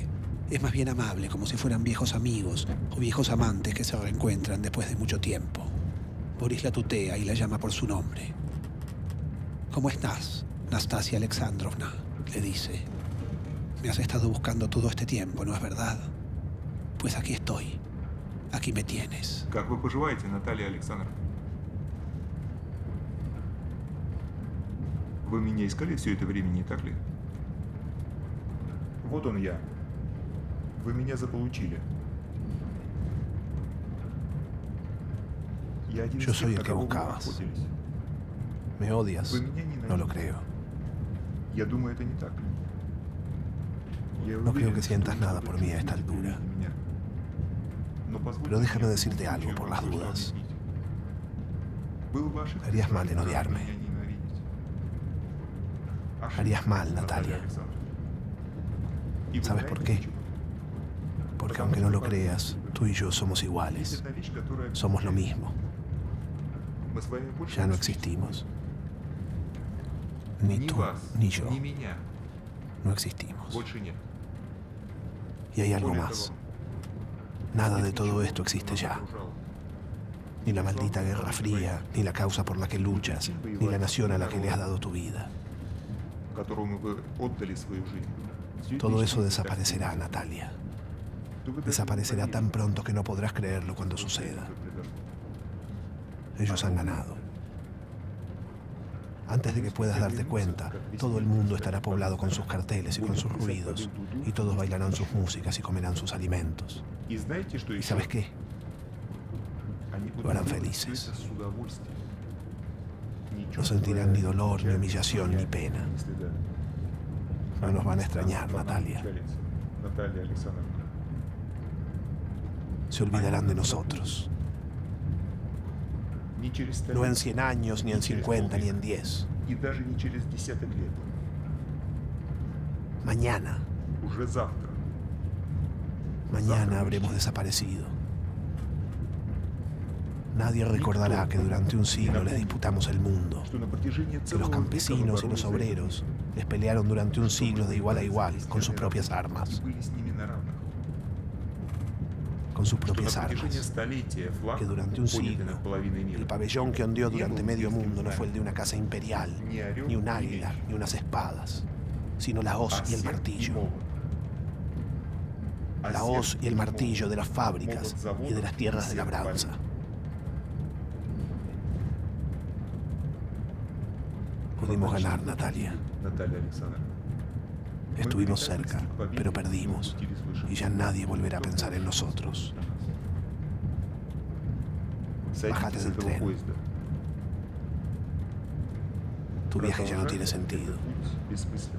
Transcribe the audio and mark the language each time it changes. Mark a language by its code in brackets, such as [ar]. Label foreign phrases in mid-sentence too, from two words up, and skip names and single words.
[es] Es más bien amable, como si fueran viejos amigos o viejos amantes que se reencuentran después de mucho tiempo. Boris la tutea y la llama por su nombre. ¿Cómo estás, Nastasia Alexandrovna?, le dice. Me has estado buscando todo este tiempo, ¿no es verdad? Pues aquí estoy. Aquí me tienes. [ru] Как вы поживаете, Наталья Александровна? Вы меня искали все это время, не так ли? Вот он я. Вы меня заполучили. Я один [es] Yo [ru] из [es] soy [ru] тех, [es] el [ru] на [es] que [ru] кого вы [es] buscabas. [ru] охотились. [es] ¿Me odias? [ru] Вы меня [es] No lo [ru] ненавидите. [es] creo. [ru] Я думаю, это не так. Я [es] No creo [ru] уверен, [es] que [ru] что [es] sientas [ru] вы [es] nada [ru] что-то [es] por mí a esta [ru] чувствуете при [es] altura. [ru] виде меня. Но позвольте [es] Pero déjame [ru] мне [es] decirte [ru] в [es] algo [ru] случае [es] por las [ru] кое-что [es] dudas. [ru] объяснить. Было бы ошибкой [es] Harías mal [ru] сразу [es] en [ru] же [es] odiarme. [ru] меня ненавидеть. Ошибка, [es] Harías mal, [ru] Наталья [es] Natalia. [ru] Александровна. И вы [es] ¿Sabes por [ru] знаете [es] qué? [ru] почему? [es] Porque aunque no lo creas, tú y yo somos iguales. [ru] Есть одна вещь, которая [es] Somos lo mismo. [ru] мы с вами больше [es] Ya no [ru] не [es] existimos. Ni [ru] Ни [es] tú, [ru] вас, [es] ni yo. [ru] ни меня. [es] No existimos. [ru] Больше нет. [es] Y hay algo [ru] Более [es] más. [ru] того, [es] Nada de [ru] нет [es] todo [ru] ничего, [es] esto [ru] что [es] existe [ru] нас [es] ya. [ru] окружало. [es] Ni la maldita Guerra Fría, ni la causa por la que luchas, ni la nación a la que le has dado tu vida. [ru] Которому вы отдали свою жизнь. Все это [es] Todo eso [ru] исчезнет, [es] desaparecerá, [ru] как [es] Natalia. Tú ves, Desaparecerá [ru] это [es] tan pronto que no podrás creerlo cuando suceda. Ellos han ganado. Antes de que puedas darte cuenta, todo el mundo estará poblado con sus carteles y con sus ruidos, y todos bailarán sus músicas y comerán sus alimentos. [ru] И знаете, что [es] ¿Y [ru] еще? [es] sabes qué? [ru] Они [es] Lo harán [ru] будут делать [es] felices. [ru] всё это с удовольствием. Не [es] No [ru] чувствуя [es] sentirán ni dolor, ni [ru] печали, [es] humillación, ni pena. [ru] ни стыда. [es] No nos van a extrañar, [ru] По нам [es] Natalia. [ru] печалится, Наталья Александровна. [es] Se olvidarán de nosotros. [ru] Ни через 100 [es] No en [ru] лет, [es] 100 años, ni en 50, ni en 10. [ru] и даже не через десяток лет. [es] Mañana, [ru] Уже завтра. [es] mañana habremos desaparecido. Nadie recordará que durante un siglo les disputamos el mundo, [ru] Что на протяжении [es] que los [ru] целого века мы [es] campesinos y los [ru] боролись за это. [es] obreros les pelearon durante un siglo de igual a igual con sus propias armas, [ru] И были с ними на равных. [es] con sus [ru] Что на [es] propias [ru] протяжении [es] armas. [ru] столетия флаг, [es] Que durante un [ru] поднятый [es] siglo, [ru] над половиной мира, [es] el pabellón que ondeó [ru] не [es] durante [ru] был [es] medio [ru] английским [es] mundo no fue el de [ru] знаменем, [es] una casa imperial, [ru] ни орел, [es] ni un [ru] ни [es] águila, [ru] меч, [es] ni unas espadas, sino la hoz [ru] а [es] y el [ru] серп и [es] martillo. [ru] молот. А [es] La [ru] серп [es] hoz y el [ru] и [es] martillo [ru] молот, [es] de las fábricas [ru] молот заводов [es] y de las tierras [ru] и [es] de [ru] серп [es] labranza. [ru] полей. [es] Pudimos ganar, Natalia. [ru] Наталья Александровна. Мы [es] Estuvimos [ru] приготовились [es] cerca, [ru] к победе, [es] pero [ru] но [es] perdimos, [ru] упустили свой шанс. [es] y ya nadie volverá a pensar en nosotros. [ru] Сойдите [es] Bájate [ru] с [es] del [ru] этого [es] tren. [ru] поезда. [es] Tu viaje ya no [ru] Продолжать [es] tiene sentido. [ru] этот путь бессмысленно.